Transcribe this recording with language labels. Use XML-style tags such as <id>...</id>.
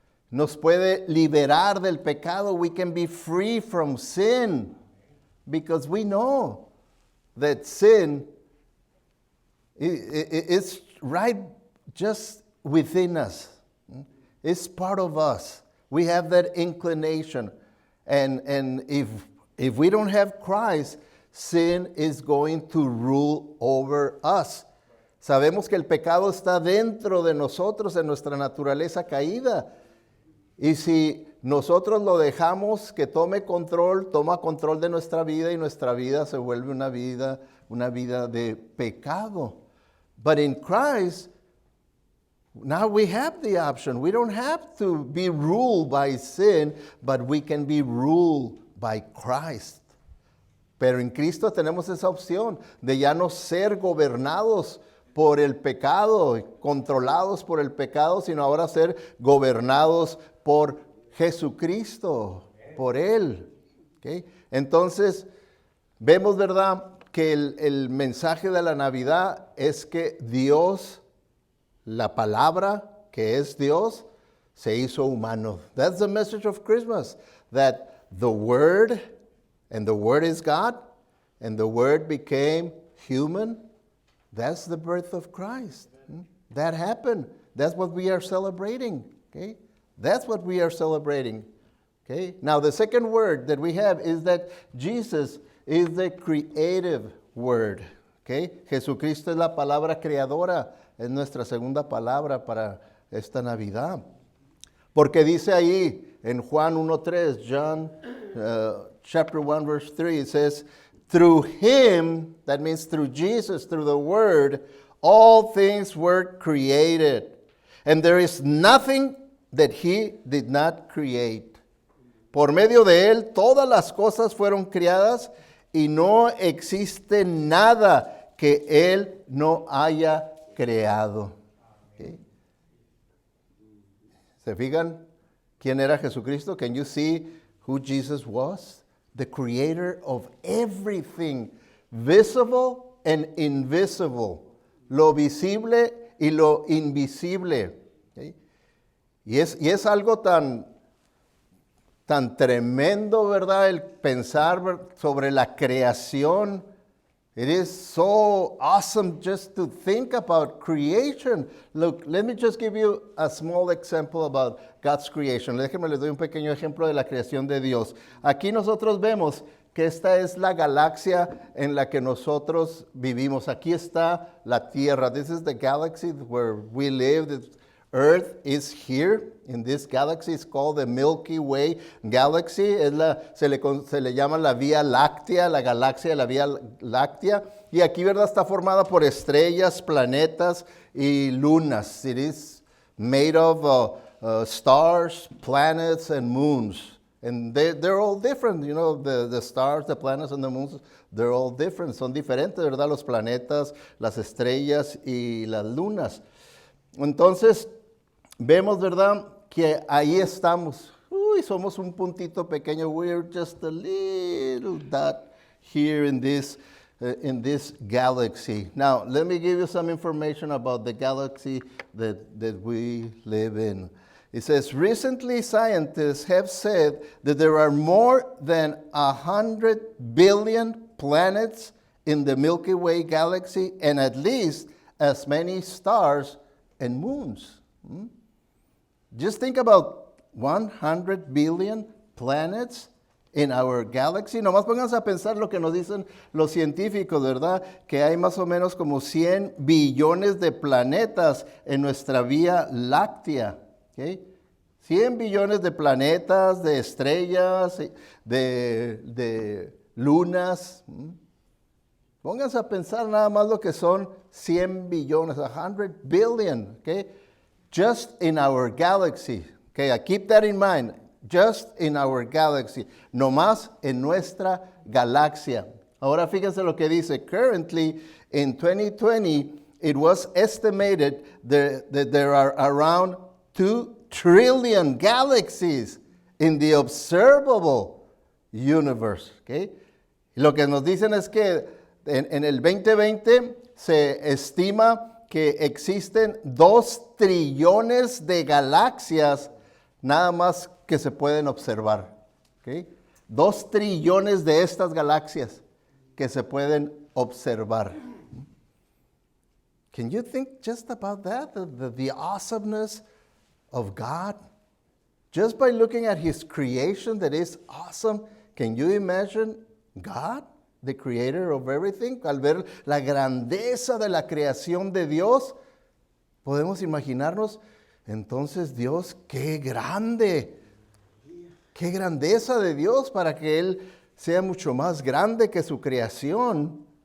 <es>Nos puede liberar del pecado.</es> <en>We can be free from sin. Because we know that sin is right just within us. It's part of us. We have that inclination. And if we don't have Christ, sin is going to rule over us.</en> <es>Sabemos que el pecado está dentro de nosotros, en nuestra naturaleza caída. Y si nosotros lo dejamos que tome control, toma control de nuestra vida y nuestra vida se vuelve una vida de pecado.</es> <en>But in Christ, now we have the option. We don't have to be ruled by sin, but we can be ruled by Christ.</en> <es>Pero en Cristo tenemos esa opción de ya no ser gobernados por el pecado, controlados por el pecado, sino ahora ser gobernados por Jesucristo, por Él. ¿Okay? Entonces, vemos, ¿verdad?, que el mensaje de la Navidad es que Dios, la palabra que es Dios, se hizo humano.</es> <en>That's the message of Christmas, that the Word, and the Word is God, and the Word became human. That's the birth of Christ. That happened. That's what we are celebrating. Okay? That's what we are celebrating. Okay? Now, the second word that we have is that Jesus is the creative word. Okay?</en> <es>Jesucristo es la palabra creadora. Es nuestra segunda palabra para esta Navidad. Porque dice ahí en Juan 1:3,</es> <en>John chapter 1 verse 3, it says, through Him, that means through Jesus, through the Word, all things were created. And there is nothing that He did not create.</en> <es>Por medio de Él, todas las cosas fueron creadas y no existe nada que Él no haya creado. ¿Okay? ¿Se fijan quién era Jesucristo?</es> <en>Can you see who Jesus was? The creator of everything, visible and invisible,</en> <es>lo visible y lo invisible.</es> <en>¿Okay?</en> <es>Y es algo tan tremendo, ¿verdad? El pensar sobre la creación.</es> <en>It is so awesome just to think about creation. Look, let me just give you a small example about God's creation.</en> <es>Déjenme les doy un pequeño ejemplo de la creación de Dios. Aquí nosotros vemos que esta es la galaxia en la que nosotros vivimos. Aquí está la Tierra.</es> <en>This is the galaxy where we live. The Earth is here in this galaxy. It's called the Milky Way Galaxy.</en> <es>Se le llama la Vía Láctea, la galaxia de la Vía Láctea. Y aquí, ¿verdad?, está formada por estrellas, planetas y lunas.</es> <en>It is made of stars, planets, and moons. And they're all different. You know, the stars, the planets, and the moons, they're all different.</en> <es>Son diferentes, ¿verdad?, los planetas, las estrellas y las lunas. Entonces, vemos, ¿verdad?, que ahí estamos. Somos un puntito pequeño.</es> <en>We're just a little dot here in this galaxy. Now, let me give you some information about the galaxy that we live in. It says, recently scientists have said that there are more than 100 billion planets in the Milky Way galaxy and at least as many stars and moons. Just think about 100 billion planets in our galaxy.</en> <es>Nomás pónganse a pensar lo que nos dicen los científicos, ¿verdad? Que hay más o menos como 100 billones de planetas en nuestra Vía Láctea. ¿Okay? 100 billones de planetas, de estrellas, de lunas. Pónganse a pensar nada más lo que son 100 billones,</es> <en>100 billion,</en> <es>okay?</es> <en>Just in our galaxy. Okay, keep that in mind. Just in our galaxy.</en> <es>No más en nuestra galaxia. Ahora fíjense lo que dice.</es> <en>Currently, in 2020, it was estimated that there are around 2 trillion galaxies in the observable universe. Okay?</en> <es>Lo que nos dicen es que en el 2020 se estima que existen 2 trillones de galaxias nada más que se pueden observar. ¿Okay? 2 trillones de estas galaxias que se pueden observar.</es> <en>Can you think just about that? The awesomeness of God? Just by looking at His creation that is awesome, can you imagine God? the creator of everything,</en> <es>al ver la grandeza de la creación de Dios, podemos imaginarnos, entonces Dios, qué grande, qué grandeza de Dios para que Él sea mucho más grande que su creación.</es>